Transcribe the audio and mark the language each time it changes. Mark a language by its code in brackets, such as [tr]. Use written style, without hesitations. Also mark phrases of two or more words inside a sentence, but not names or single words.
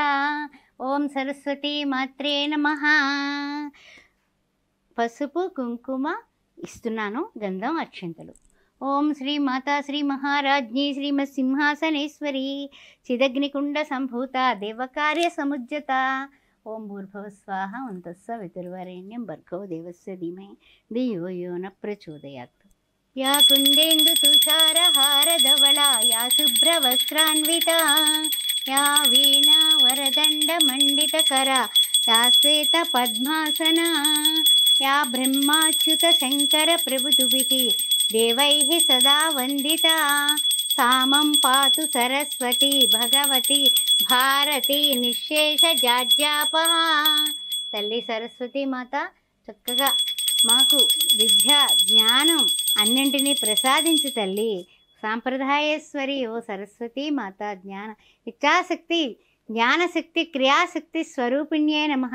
[sa] ఓం సరస్వతీ మాత్రే నమః. [te] పసుపు కుంకుమ ఇస్తున్నాను, గంధం అక్షింతలు. [sa] ఓం శ్రీ మాతా శ్రీ మహారాజ్ఞి శ్రీమత్ సింహాసనేశ్వరి చిదగ్నికుండ సంభూత దేవకార్య సముజ్జత. ఓం భూర్భువస్వాహ ఓం తత్సవితుర్వరేణ్యం భర్గో దేవస్య ధీమహి ధియో యో న ప్రచోదయాత్. या कुन्देन्दु तुषारहारधवला या शुभ्रवस्त्रान्विता या वीणा वरदण्डमण्डितकरा या श्वेतपद्मासना या ब्रह्माच्युतशङ्करप्रभृतिभिः देवैः सदा वन्दिता सा मम पातु सरस्वती भगवती భారతి నిశేష జాడ్యాపహ. [te] తల్లి సరస్వతి మాత చక్కగా మాకు విద్య జ్ఞానం అన్నింటినీ ప్రసాదించు తల్లి. [sa] సాంప్రదాయేశ్వరి ఓ సరస్వతి మాత జ్ఞాన ఇచ్ఛాశక్తి జ్ఞానశక్తి క్రియాశక్తి స్వరూపిణ్యే నమః.